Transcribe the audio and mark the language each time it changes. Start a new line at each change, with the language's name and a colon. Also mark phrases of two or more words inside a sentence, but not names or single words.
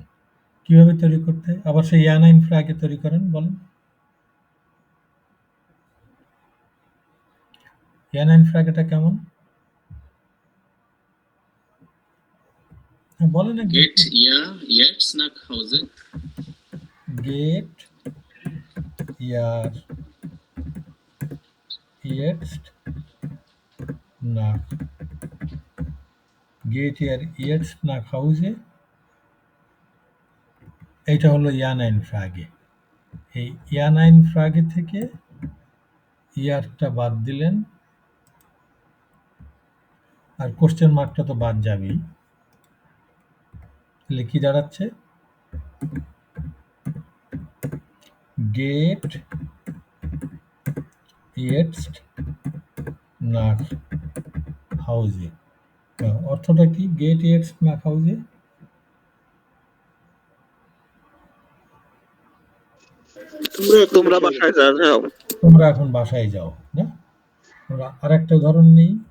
Bangla: কিভাবে তৈরি করতে হয়? আবার সেই
German: Ja nein Frage
Bangla: তৈরি করেন, বলেন।
German: Ja nein Frageটা
Bangla: কেমন? হ্যাঁ, বলেন।
German: Get ja jetzt nach Hause. Geht ihr jetzt nach geht ihr jetzt nach Hause,
Bangla: এইটা হলো
German: Ja nein Frage.
Bangla: এই
German: Ja nein Frage
Bangla: থেকে ইয়ারটা বাদ দিলেন, আর
English: question markটা
Bangla: তো বাদ যাবেই। তাহলে কি দাঁড়াচ্ছে?
German: Geht jetzt nach Hause,
Bangla: অর্থটা কি?
German: Geht jetzt nach Hause,
Bangla: তোমরা বাসায় যাও। তোমরা এখন বাসায় যাও। না, আমরা আর একটা উদাহরণ নেই।